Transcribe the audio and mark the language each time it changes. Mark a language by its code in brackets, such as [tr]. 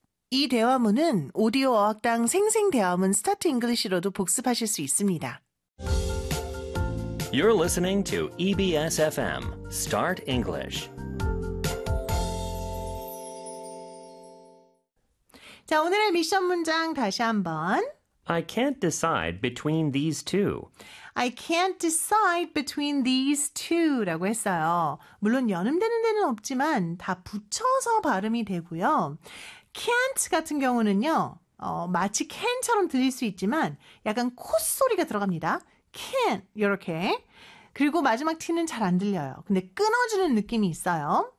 [ko] 이 대화문은 오디오 어학당 생생 대화문 스타트 잉글리시로도 복습하실 수 있습니다. [en] You're listening to EBS FM, Start English. [ko] 자, 오늘의 미션 문장 다시 한번. [en] I can't decide between these two. I can't decide between these two [ko] 라고 했어요. 물론 연음되는 데는 없지만 다 붙여서 발음이 되고요. can't 같은 경우는요. 마치 can처럼 들릴 수 있지만 약간 콧소리가 들어갑니다. can 이렇게. 그리고 마지막 t는 잘 안 들려요. 근데 끊어주는 느낌이 있어요.